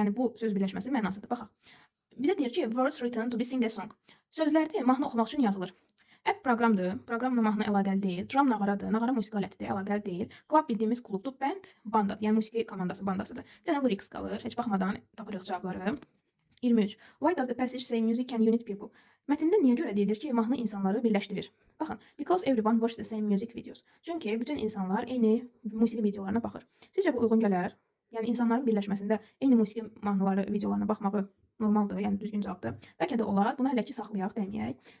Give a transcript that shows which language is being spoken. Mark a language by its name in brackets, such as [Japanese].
[Azerbaijani] Yəni bu söz birləşməsinin mənasıdır. Baxaq. Bizə deyir ki, [English] words written to be sing a song. [Azerbaijani] Sözlərdir, mahnı oxumaq üçün yazılır. App proqramdır, proqramla mahnı əlaqəli deyil. Drum nağaradır, nağara musiqi alətidir, əlaqəli deyil. Club bildiyimiz klubdur, band bandadır, yəni musiqi komandası bandasıdır. Bir dənə lyrics qalır, heç baxmadan tapırıq cavabları. 23. [English] Why does the passage say music can unite people? [Azerbaijani] Mətndə niyə görə deyilir ki, mahnı insanları birləşdirir? Baxın, [English] because everyone watches the same music videos. [Azerbaijani] Çünki bütün insanlar eyni musiqi videolarına baxır. Sizcə bu uyğun gələr? Yəni insanların birləşməsində eyni musiqi mahnıları videolarına baxmağı normaldır, yəni düzgün cavabdır. Bəlkə də olar. Bunu hələ ki saxlayaq, deməyək.